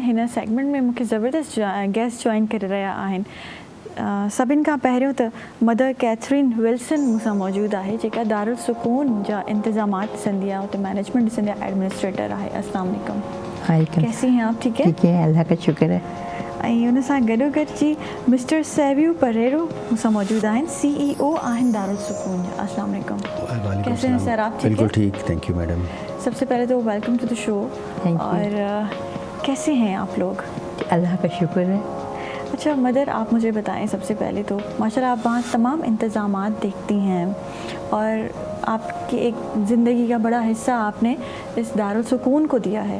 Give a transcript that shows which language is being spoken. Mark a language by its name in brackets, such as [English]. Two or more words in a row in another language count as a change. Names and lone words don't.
[Sindhi] हिन सेगमेंट में मूंखे ज़बरदस्त [English] guest join [Sindhi] करे रहिया आहिनि। सभिनि खां पहिरियों त मदर कैथरीन विल्सन मूंसां मौजूदु आहे, जेका दारुल सुकून जा इंतज़ामात ॾिसंदी आहे, उते मैनेजमेंट ॾिसंदी आहे, एडमिनिस्ट्रेटर आहे। [Arabic] السلام عليكم. [Urdu] کیسی ہیں آپ؟ ٹھیک ہے? ٹھیک ہے، اللہ کا شکر ہے. [Sindhi] ऐं हुन सां गॾोगॾु जी मिस्टर सेवियो परेरो मूंसां मौजूदु आहिनि, CEO आहिनि दारुल सुकून जा। [Arabic] السلام عليكم. [Urdu] کیسے ہیں سر آپ? بالکل ٹھیک, [English] thank you madam. [Urdu] سب سے پہلے تو [English] welcome to the show. [Urdu] اور کیسے ہیں آپ لوگ? اللہ کا شکر ہے. اچھا مدر، آپ مجھے بتائیں سب سے پہلے تو ماشاءاللہ آپ وہاں تمام انتظامات دیکھتی ہیں اور آپ کی ایک زندگی کا بڑا حصہ آپ نے اس دارالسکون کو دیا ہے.